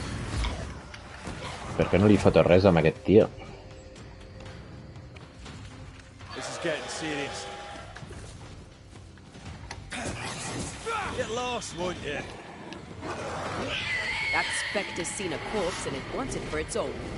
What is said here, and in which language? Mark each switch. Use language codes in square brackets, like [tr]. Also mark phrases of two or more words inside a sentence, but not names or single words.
[ca] Per què no li foto res amb aquest tio? [en] getting serious. Get lost, won't you? That specter's seen a corpse and it wants it for its own.